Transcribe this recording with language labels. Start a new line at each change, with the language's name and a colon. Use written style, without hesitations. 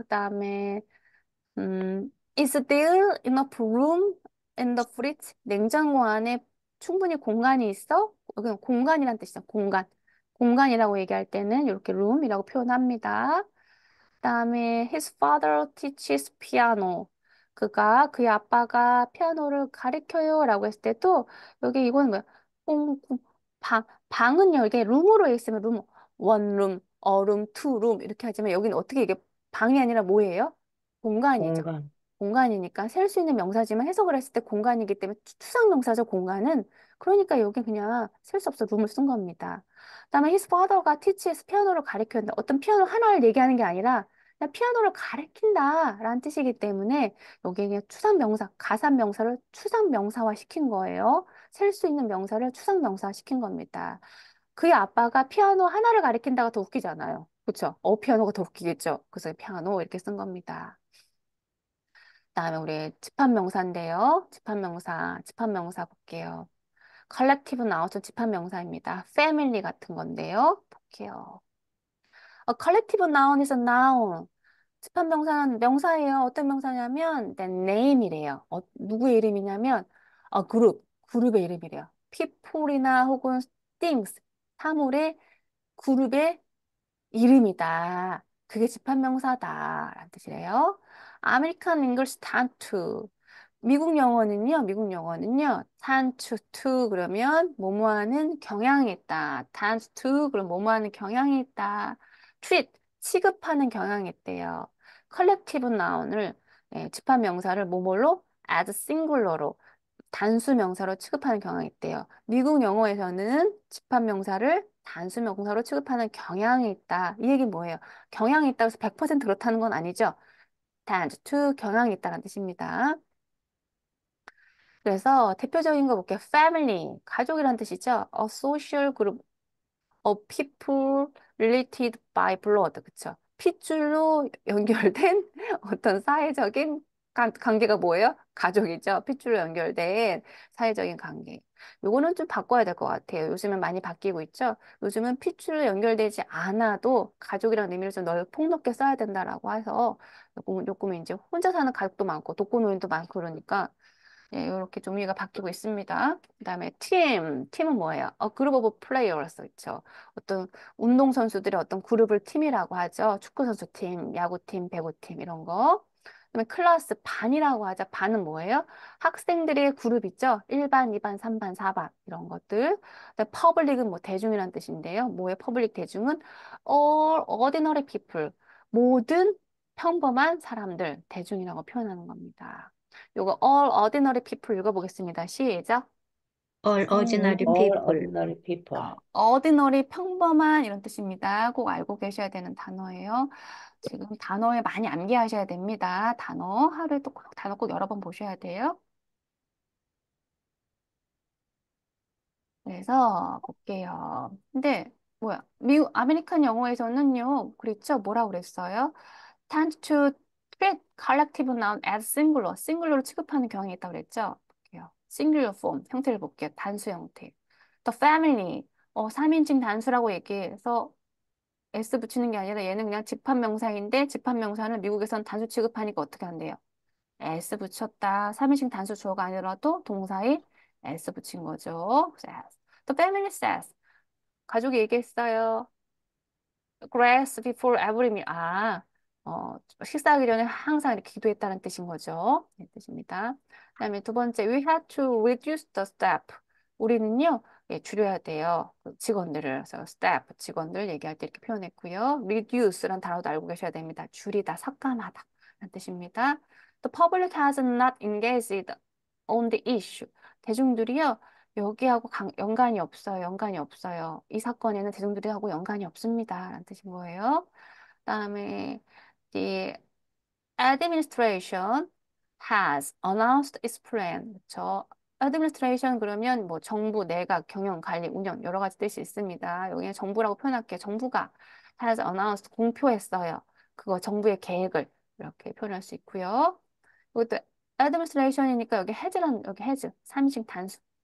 Korean: 그다음에
English: is there enough room in the fridge?
Korean: 냉장고 안에 충분히 공간이 있어? 여기는 공간이란 뜻이죠. 공간. 공간이라고 얘기할 때는 이렇게 room이라고 표현합니다. 그다음에
English: his father teaches piano.
Korean: 그의 아빠가 피아노를 가르쳐요라고 했을 때도 여기 이거는 뭐야? 공, 공, 방은요 이게 룸으로 있으면 룸 원룸, 어룸, 투룸 이렇게 하지만 여기는 어떻게 이게 방이 아니라 뭐예요? 공간이죠. 공간. 공간이니까 셀 수 있는 명사지만 해석을 했을 때 공간이기 때문에 추상 명사죠, 공간은. 그러니까 여기 그냥 셀 수 없어 룸을 쓴 겁니다. 그다음에
English: his father
Korean: 가 teaches 피아노를 가르쳤는데 어떤 피아노 하나를 얘기하는 게 아니라 그냥 피아노를 가르친다라는 뜻이기 때문에 여기 그냥 추상 명사, 가산 명사를 추상 명사화 시킨 거예요. 셀 수 있는 명사를 추상 명사화 시킨 겁니다. 그의 아빠가 피아노 하나를 가르친다가 더 웃기잖아요. 그렇죠? 피아노가 더 웃기겠죠. 그래서 피아노 이렇게 쓴 겁니다. 그다음에 우리 집합명사인데요. 집합명사 볼게요. 컬렉티브 나우스 집합명사입니다. 패밀리 같은 건데요. 볼게요.
English: 컬렉티브 나운 is a noun.
Korean: 집합명사는 명사예요. 어떤 명사냐면 the name이래요. 누구의 이름이냐면 그룹의 이름이래요. people이나 혹은 things, 사물의 그룹의 이름이다. 그게 집합명사다라는 뜻이래요.
English: American English tend to.
Korean: 미국 영어는요, tend to 그러면 뭐뭐하는 경향이 있다. tend to 그럼 뭐뭐하는 경향이 있다. treat, 취급하는 경향이 있대요. collective noun을, 집합명사를 뭐뭐로? as singular로, 단수 명사로 취급하는 경향이 있대요. 미국 영어에서는 집합 명사를 단수 명사로 취급하는 경향이 있다. 이 얘기 뭐예요? 경향이 있다고 해서 100% 그렇다는 건 아니죠. tend to 경향이 있다는 뜻입니다. 그래서 대표적인 거 볼게요. family, 가족이란 뜻이죠.
English: a social group of people related by blood.
Korean: 그쵸? 핏줄로 연결된 어떤 사회적인 관계가 뭐예요? 가족이죠. 핏줄로 연결된 사회적인 관계. 요거는 좀 바꿔야 될 것 같아요. 요즘은 많이 바뀌고 있죠. 요즘은 핏줄로 연결되지 않아도 가족이라는 의미를 좀 폭넓게 써야 된다라고 해서 요즘은 이제 혼자 사는 가족도 많고 독거노인도 많고 그러니까 예, 이렇게 좀 의미가 바뀌고 있습니다. 그다음에 팀은 뭐예요? 그룹 오브 플레이어스 있죠. 어떤 운동선수들의 어떤 그룹을 팀이라고 하죠. 축구선수 팀, 야구팀, 배구팀 이런 거. 그다음에 클래스 반이라고 하죠. 반은 뭐예요? 학생들의 그룹 있죠. 1반, 2반, 3반, 4반 이런 것들. 그다음에 퍼블릭은 뭐 대중이라는 뜻인데요. 뭐예요? 퍼블릭 대중은
English: all ordinary people
Korean: 모든 평범한 사람들 대중이라고 표현하는 겁니다. 요거
English: all ordinary people
Korean: 읽어보겠습니다. 시작.
English: All ordinary All people. ordinary people.
Korean: ordinary 평범한 이런 뜻입니다. 꼭 알고 계셔야 되는 단어예요. 지금 단어에 많이 암기하셔야 됩니다. 하루에 또 단어 꼭 여러 번 보셔야 돼요. 그래서 볼게요. 근데 뭐야? 미국 아메리칸 영어에서는요. 그랬죠? 뭐라고 그랬어요?
English: tend to treat collective noun as singular.
Korean: 싱글러로 취급하는 경향이 있다고 그랬죠? 볼게요. singular form 형태를 볼게요. 단수 형태. the family. 3인칭 단수라고 얘기해서 s 붙이는 게 아니라 얘는 그냥 집합명사인데 집합명사는 미국에선 단수 취급하니까 어떻게 한대요? s 붙였다. 3인칭 단수 주어가 아니더라도 동사에 s 붙인 거죠.
English: says. The family says.
Korean: 가족이 얘기했어요.
English: Grace before every meal.
Korean: 식사하기 전에 항상 이렇게 기도했다는 뜻인 거죠. 네, 뜻입니다. 그다음에 두 번째,
English: we had to reduce the staff.
Korean: 우리는요, 줄여야 돼요. 그 직원들을. 그래서 staff, 직원들 얘기할 때 이렇게 표현했고요. reduce란 단어도 알고 계셔야 됩니다. 줄이다, 삭감하다. 라는 뜻입니다.
English: The public has not engaged on the issue.
Korean: 대중들이요, 여기하고 연관이 없어요. 연관이 없어요. 이 사건에는 대중들하고 연관이 없습니다. 라는 뜻인 거예요. 그다음에
English: the administration has announced its plan.
Korean: 그렇죠? administration 그러면 뭐 정부, 내각, 경영, 관리, 운영 여러 가지 뜻이 있습니다. 여기는 정부라고 표현할게요. 정부가 has announced 공표했어요. 그거 정부의 계획을 이렇게 표현할 수 있고요. 이것도 administration이니까 여기 has 3인칭 단수.